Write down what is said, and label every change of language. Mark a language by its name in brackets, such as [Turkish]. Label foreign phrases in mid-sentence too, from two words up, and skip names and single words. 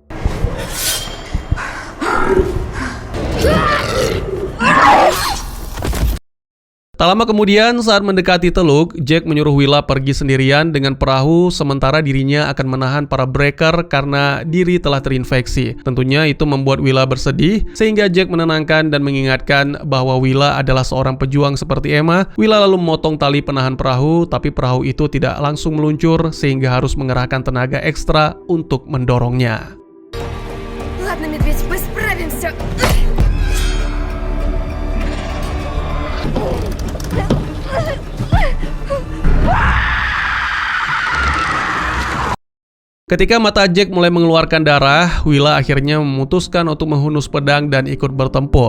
[Indonesian] Tak lama kemudian, saat mendekati teluk, Jack menyuruh Willa pergi sendirian dengan perahu, sementara dirinya akan menahan para breaker karena diri telah terinfeksi. Tentunya itu membuat Willa bersedih, sehingga Jack menenangkan dan mengingatkan bahwa Willa adalah seorang pejuang seperti Emma. Willa lalu memotong tali penahan perahu, tapi perahu itu tidak langsung meluncur, sehingga harus mengerahkan tenaga ekstra untuk mendorongnya. [Russian] Ладно, медведь, мы справимся. [Indonesian] Ketika mata Jack mulai mengeluarkan darah, Willa akhirnya memutuskan untuk menghunus pedang dan ikut bertempur.